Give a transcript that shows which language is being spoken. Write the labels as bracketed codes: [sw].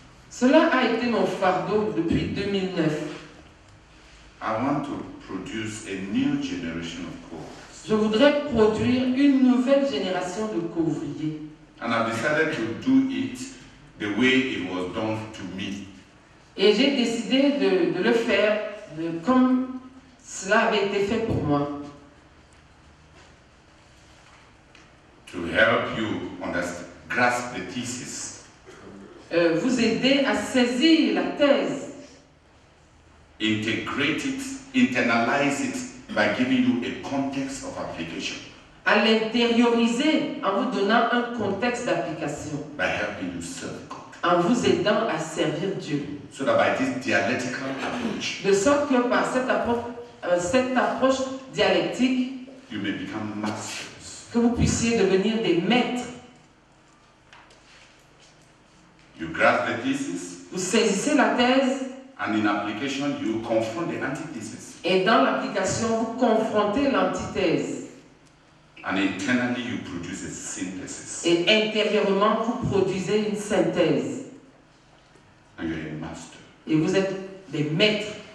[fr] Cela a été mon fardeau depuis 2009. [en] I want to produce a new generation of co-workers. [fr] Je voudrais produire une nouvelle génération de couvriers. [en] And I've decided to do it the way it was done to me. [fr] Et j'ai décidé de le faire comme cela avait été fait pour moi. [en] To help you grasp the thesis. [fr] Vous aider à saisir la thèse. [en] Integrate it, internalize it by giving you a context of application. [fr] À l'intérioriser en vous donnant un contexte d'application. [en] By helping you serve God. [fr] En vous aidant à servir Dieu. [en] So that by this dialectical approach, [fr] De sorte que par cette approche dialectique, [en] you may become masters. [fr] que vous puissiez devenir des maîtres. [en] You grasp the thesis, [fr] Vous saisissez la thèse [en] and in application, you confront the antithesis. [fr] et dans l'application, vous confrontez l'antithèse. [en] And internally, you produce a synthesis. [fr] Et intérieurement, vous produisez une synthèse. [en] And you're a master. [fr] Et vous êtes des maîtres.